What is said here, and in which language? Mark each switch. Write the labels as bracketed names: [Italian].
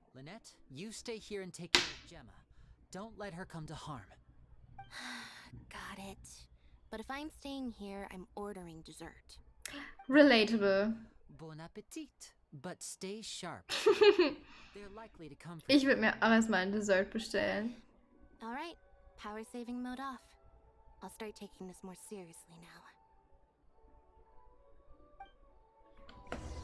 [English] Lynette, you stay here and take care of Gemma. Don't let her come to harm. Got it. But if I'm staying here, I'm ordering dessert. Relatable. Bon appetit. But stay sharp. They're likely to come for [German] Ich würde mir auch erstmal ein Dessert bestellen. [English] Alright, power saving mode off. I'll start taking this more seriously now.